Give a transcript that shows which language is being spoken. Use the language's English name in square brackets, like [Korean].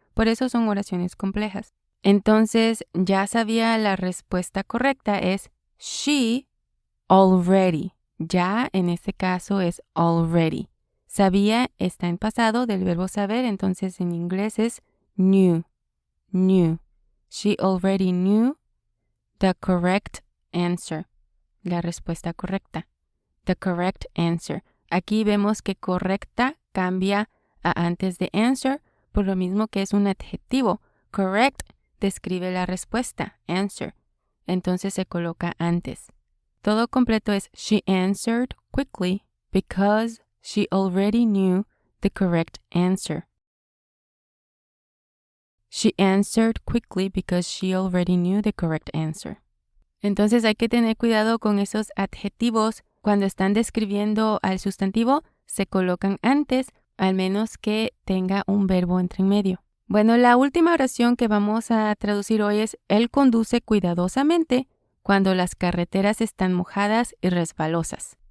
[Spanish] Por eso son oraciones complejas. Entonces, ya sabía la respuesta correcta es [English] she already. [Spanish] Ya en este caso es already. Sabía está en pasado del verbo saber, entonces en inglés es knew. [English] Knew. She already knew the correct answer. [Spanish] La respuesta correcta. [English] The correct answer. [Spanish] Aquí vemos que correcta cambia a antes de answer, por lo mismo que es un adjetivo. Correct describe la respuesta, answer. Entonces se coloca antes. Todo completo es [English] she answered quickly because she already knew the correct answer. She answered quickly because she already knew the correct answer. [Spanish] Entonces hay que tener cuidado con esos adjetivos. Cuando están describiendo al sustantivo, se colocan antes, al menos que tenga un verbo entre en medio. Bueno, la última oración que vamos a traducir hoy es él conduce cuidadosamente cuando las carreteras están mojadas y resbalosas.